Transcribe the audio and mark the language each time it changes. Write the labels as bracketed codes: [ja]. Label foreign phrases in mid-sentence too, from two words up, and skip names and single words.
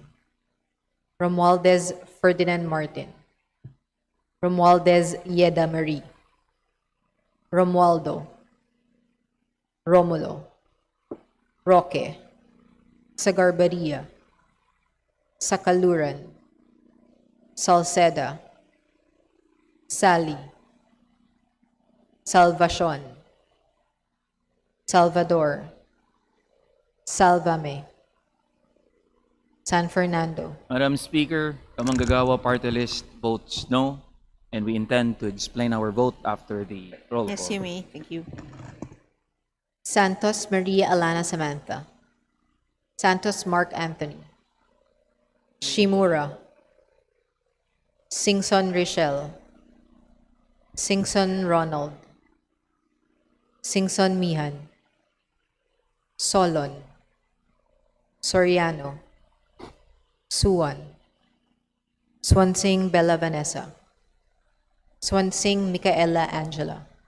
[en] Romualdez Ferdinand Martin, Romualdez Yeda Marie, Romualdo, Romulo, Roque, Sagarbaria, Sakaluran, Salceda, Sally, Salvacion, Salvador, Salvame, San Fernando. Madam Speaker, Kamanggagawa Party List votes no, and we intend to explain our vote after the roll call. Yes, you may. Thank you. Santos Maria Alana Samantha, Santos Mark Anthony, Shimura, Singson Richelle, Singson Ronald, Singson Mihan, Solon, Soriano, Suwan, Swansing Bella Vanessa, Swansing Micaela Angela,